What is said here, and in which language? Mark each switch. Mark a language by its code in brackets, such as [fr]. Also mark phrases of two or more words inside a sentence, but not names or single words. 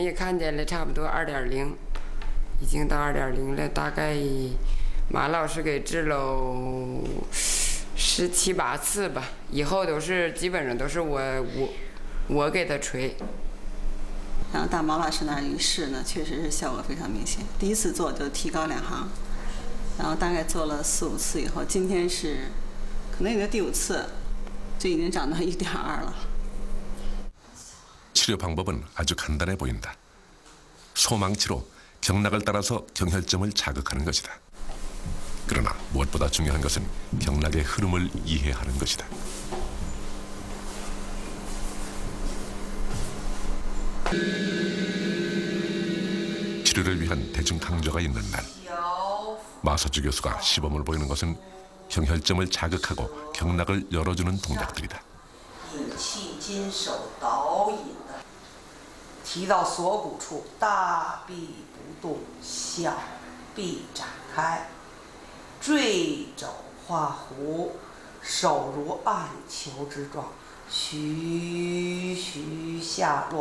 [zh] 然后现在刚才你们也看见了，差不多2.0。 已经到2.0了，大概马老师给治了17、8次吧，以后都是基本上都是我给他捶。然后到毛老师那儿一试呢，确实是效果非常明显。第一次做就提高2行，然后大概做了4、5次以后，今天是可能也就第5次，就已经长到1.2了。 [ko] 치료 방법은 아주 간단해 보인다. 소망치로 경락을 따라서 경혈점을 자극하는 것이다. 그러나 무엇보다 중요한 것은 경락의 흐름을 이해하는 것이다. 치료를 위한 대중 강조가 있는 날, 마서주 교수가 시범을 보이는 것은 경혈점을 자극하고 경락을 열어주는 동작들이다. [zh] 引气金手导引的，提到锁骨处，大臂不动，小臂展开，坠肘画弧，手如暗球之状，徐徐下落。